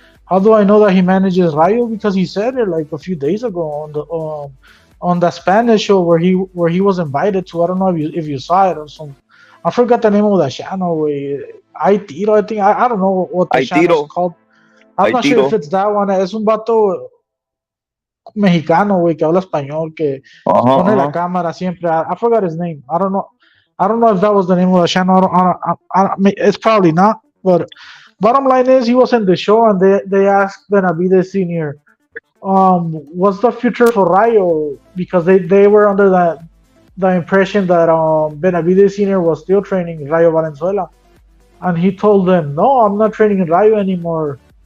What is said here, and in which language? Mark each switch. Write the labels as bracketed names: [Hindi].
[English] How do I know that he manages Rayo? Because he said it like a few days ago on the Spanish show where he was invited to. I don't know if you saw it or some. I forgot the name of the channel. I think I don't know what the channel is called. I'm not sure if it's that one. [Spanish] Es un vato mexicano, güey, que habla español, que pone la cámara siempre. [English] I forgot his name. I don't know if that was the name of the channel. It's probably not. But bottom line is, he was in the show and they asked Benavidez Senior, what's the future for Rayo? Because they were under the impression that Benavidez Senior was still training Rayo Valenzuela, and he told them, no, I'm not training in Rayo anymore.